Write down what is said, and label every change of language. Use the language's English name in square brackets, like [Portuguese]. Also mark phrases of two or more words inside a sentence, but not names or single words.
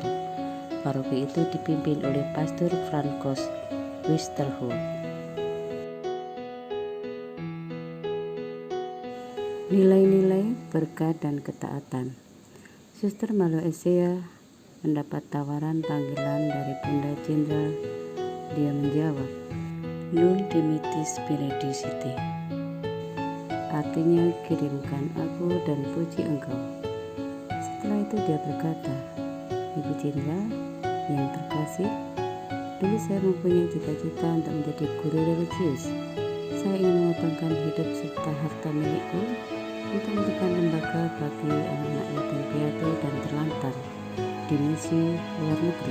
[Indonesian] Paroki itu dipimpin oleh Pastor Francois Westerholt. Nilai-nilai berkat dan ketaatan. Suster Malaysia mendapat tawaran panggilan dari Bunda Jenderal. Dia menjawab, [Latin] "Nunc dimittis benedicite." [Indonesian] Artinya, kirimkan aku dan puji engkau. Setelah itu dia berkata, "Ibu Jenderal yang terkasih, dulu saya mempunyai cita-cita untuk menjadi guru religius. Saya ingin mengorbankan hidup serta harta milikku untuk mendirikan lembaga bagi anak-anak yatim piatu dan terlantar di misi luar negeri.